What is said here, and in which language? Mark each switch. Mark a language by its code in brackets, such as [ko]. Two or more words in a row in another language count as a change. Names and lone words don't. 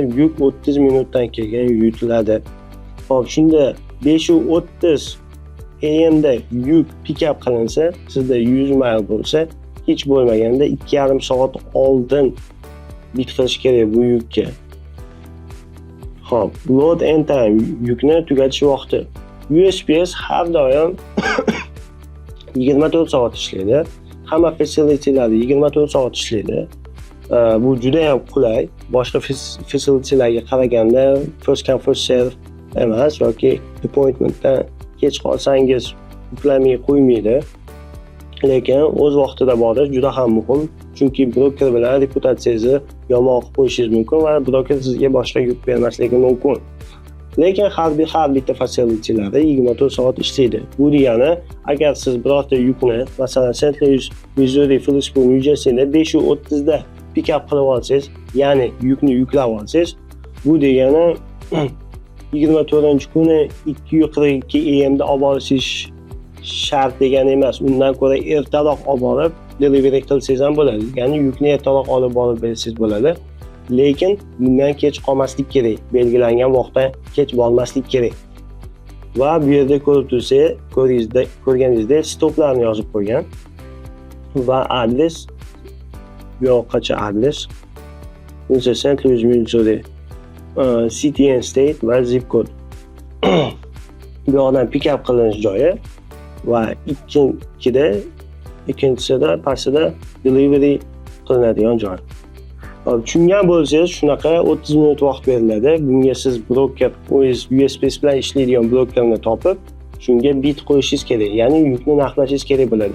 [uz] Yuk 30 minutdan keyin yutiladi. Xo'p, shunda 5:30 AM da yuk pikap qilinsa, sizda 100 mil bo'lsa, hech bo'lmaganda 2,5 soat oldin bit qilish kerak bu yukka. Xo'p, [en] load and time [uz] yukni tugatish vaqti. USPS har doim 24 soat ishlaydi. Hamma facility'lar 24 soat ishlaydi. Bu juda ham qulay. Boshqa facility'larga qaraganda [en] first come first serve [uz] emas yoki appointmentdan kech qolsangiz yuklamay qo'ymaydi. Lekin o'z vaqtida borish juda ham muhim, chunki broker bilan reputatsiyangizni yomon qilib qo'yishingiz mumkin va broker sizga boshqa yuk bermasligi mumkin. Lekin har bitta facility'lari 24 soat ishlaydi. Bu degani, agar siz birorta yukni, masalan, St. Louis, Missouri, Phillipsburg, New Jerseyda 5:30 da [en] pick-up [uz] qilib olsangiz, ya'ni yukni yuklab olsangiz, bu degani 24-kuni 2:42 AM da olib olishingiz shart degani emas. Undan ko'ra ertaroq olib borib delivery qilsangiz ham bo'ladi. Ya'ni yukni ertaroq olib borib bersangiz bo'ladi. Lekin bundan kech qolmaslik kerak. Belgilangan vaqtdan kech bormaslik kerak. Va bu yerda ko'rib tursangiz, ko'rganingizda stoplarni yozib qo'ygan va adres, bu yoqqacha adres. O'zi St. Louis, Missouri, [en] city and state [uz] va [en] zip code. [uz] Bu yoqdan [en] pick up [uz] qilinish joyi va ikkinchisida pastida delivery qilinadigan joy. Tushungan bo'lsangiz, shunaqa 30 minut vaqt beriladi. Bunga siz broker, USPS bilan ishlaydigan brokerni topib, shunga bit qo'yishingiz kerak, ya'ni yukni narxlashingiz kerak bo'ladi.